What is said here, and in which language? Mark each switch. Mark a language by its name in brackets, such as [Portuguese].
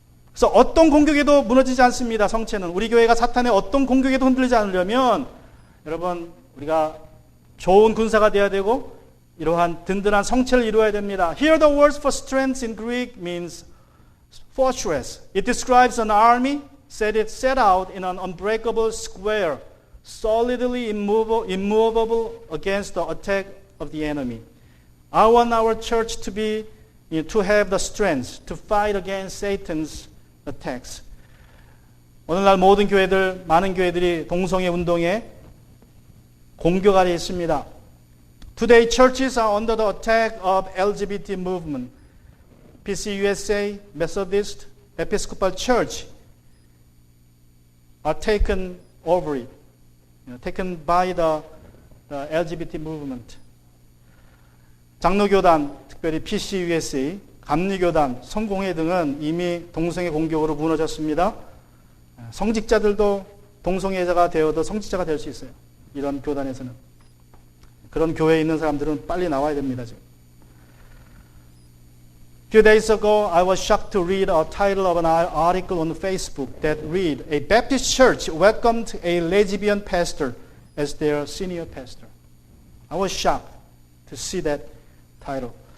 [Korean] 그래서 어떤 공격에도 무너지지 않습니다. 성체는. 우리 교회가 사탄의 어떤 공격에도 흔들리지 않으려면 여러분 우리가 좋은 군사가 되어야 되고 이러한 든든한 성체를 이루어야 됩니다. [English] Here the word for strength in Greek means fortress. It describes an army set out in an unbreakable square, solidly immovable against the attack of the enemy. I want our church to have the strength to fight against Satan's attacks. [Korean] 오늘날 모든 교회들, 많은 교회들이 동성애 운동에 공격 아래 있습니다. [English] Today churches are under the attack of LGBT movement. PCUSA, Methodist, Episcopal Church are taken over it, taken by the LGBT movement. [Korean] 장로교단, 특별히 PCUSA, 감리교단, 성공회 등은 이미 동성애 공격으로 무너졌습니다. 성직자들도 동성애자가 되어도 성직자가 될 수 있어요. 이런 교단에서는. 그런 교회에 있는 사람들은 빨리 나와야 됩니다. 지금. [English] A few days ago, I was shocked to read a title of an article on Facebook that read, A Baptist church welcomed a lesbian pastor as their senior pastor. I was shocked to see that title.